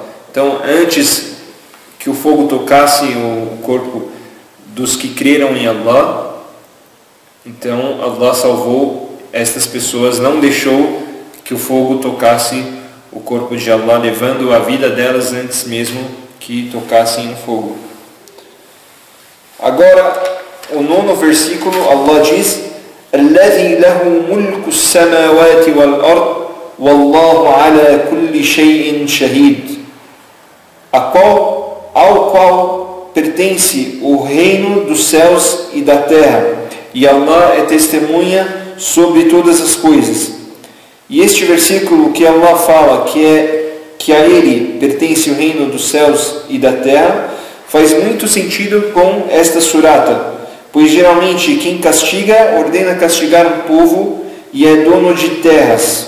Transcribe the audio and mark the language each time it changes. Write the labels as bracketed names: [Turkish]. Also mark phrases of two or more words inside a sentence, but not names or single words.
[Portuguese] Então, antes que o fogo tocasse o corpo dos que creram em Allah, então Allah salvou estas pessoas, não deixou que o fogo tocasse o corpo de Allah, levando a vida delas antes mesmo que tocassem o fogo. Agora, o 9º versículo, Allah diz: [Arabic] "الذي له ملك السماوات والأرض، والله على كل شيء شهيد", [Portuguese] ao qual pertence o reino dos céus e da terra, e Allah é testemunha sobre todas as coisas. E este versículo que Allah fala que a Ele pertence o reino dos céus e da terra, faz muito sentido com esta surata, pois geralmente quem castiga ordena castigar um povo e é dono de terras.